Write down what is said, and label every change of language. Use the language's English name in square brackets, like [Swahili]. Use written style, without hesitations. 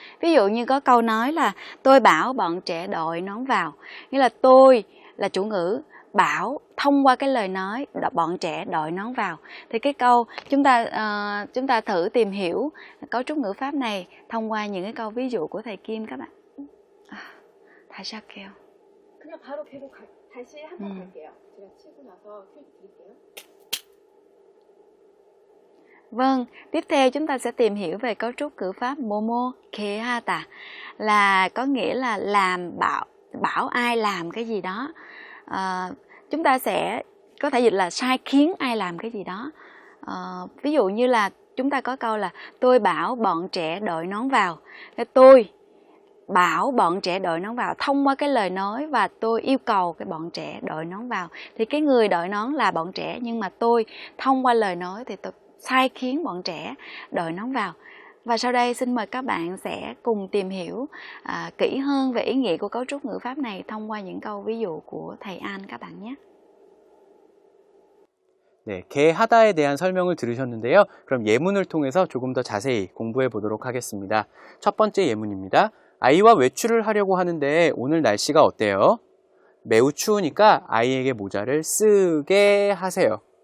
[Vietnamese] Ví dụ như có câu nói là tôi bảo bọn trẻ đội nón vào. Nghĩa là tôi là chủ ngữ, bảo thông qua cái lời nói bọn trẻ đội nón vào. Thì cái câu chúng ta thử tìm hiểu cấu trúc ngữ pháp này thông qua những cái câu ví dụ của thầy Kim các bạn. [Korean] 다시 할게요. 그냥 바로 계속 다시 한번 갈게요. 제가 치고 나서 퀴즈 드릴게요. [Vietnamese] Vâng, tiếp theo chúng ta sẽ tìm hiểu về cấu trúc ngữ pháp 뭐뭐 개하다 là có nghĩa là làm bảo ai làm cái gì đó. Chúng ta sẽ có thể dịch là sai khiến ai làm cái gì đó. Ví dụ như là chúng ta có câu là tôi bảo bọn trẻ đội nón vào. Tôi bảo bọn trẻ đội nón vào thông qua cái lời nói và tôi yêu cầu cái bọn trẻ đội nón vào. Thì cái người đội nón là bọn trẻ nhưng mà tôi thông qua lời nói thì tôi sai khiến bọn trẻ đội nón vào. Và sau đây xin mời các bạn sẽ cùng tìm hiểu kỹ hơn về ý nghĩa của cấu trúc ngữ pháp này thông qua những câu ví dụ của thầy An các bạn nhé. [Korean] 네, 개하다에 대한 설명을 들으셨는데요. 그럼 예문을 통해서 조금 더 자세히 공부해 보도록 하겠습니다. 첫 번째 예문입니다. 아이와 외출을 하려고 하는데 오늘 날씨가 어때요? 매우 추우니까 아이에게 모자를 쓰게 하세요.